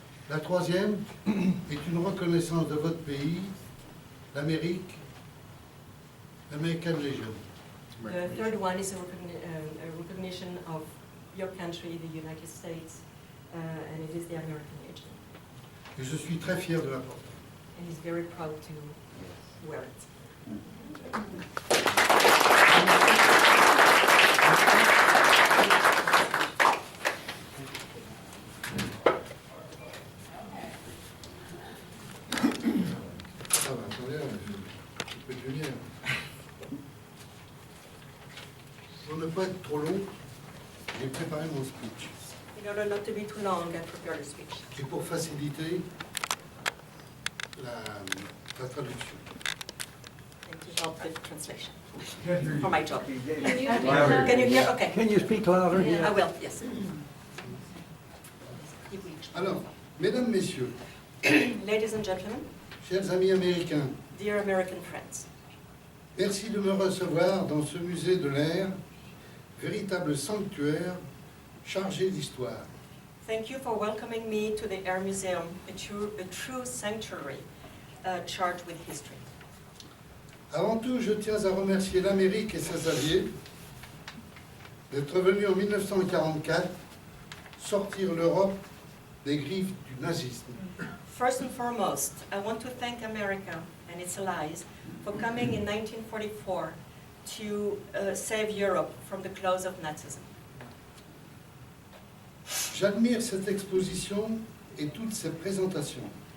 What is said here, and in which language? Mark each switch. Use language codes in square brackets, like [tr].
[fr] La troisième est une reconnaissance de votre pays, l'Amérique, l'American Legion. [en] The third one is a recognition of your country, the United States, and it is the American Legion. [fr] Et je suis très fier de la porter. [en] And he's very proud to wear it. [fr] Ah ben, attendez, je peux te lire. Pour ne pas être trop long, j'ai préparé mon speech. [en] In order not to be too long, I prepared a speech. [fr] Et pour faciliter la traduction. [en] And to help the translation for my job. Louder. Can you hear? Okay. Can you speak louder? I will, yes. [fr] Alors, mesdames, messieurs, [en] Ladies and gentlemen, [fr] chers amis américains, [en] dear American friends, [fr] merci de me recevoir dans ce musée de l'air, véritable sanctuaire chargé d'histoire. [en] thank you for welcoming me to the Air Museum, a true sanctuary charged with history. [fr] Avant tout, je tiens à remercier l'Amérique et ses alliés d'être venus en 1944 sortir l'Europe des griffes du nazisme. [en] First and foremost, I want to thank America and its allies for coming in 1944 to save Europe from the claws of Nazism. [fr] J'admire cette exposition et toutes ces présentations.